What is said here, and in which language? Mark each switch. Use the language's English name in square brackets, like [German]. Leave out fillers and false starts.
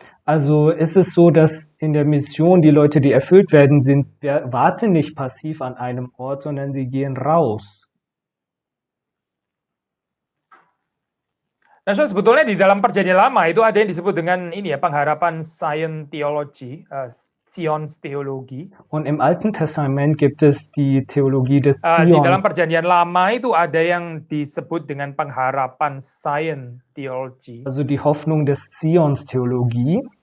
[German] Also ist es so, dass in der Mission die Leute, die erfüllt werden, warten nicht passiv an einem Ort, sondern sie gehen raus. [Indonesian] Nah, so sebetulnya di dalam Perjanjian Lama itu ada yang disebut dengan ini ya pengharapan Zion Theology, Zions Theologie. [German] Und im Alten Testament gibt es die Theologie des [Indonesian] Di dalam [German] Zion. [Indonesian] Perjanjian Lama itu ada yang disebut dengan pengharapan Zion Theology. [German] Also die Hoffnung des Zions Theologie.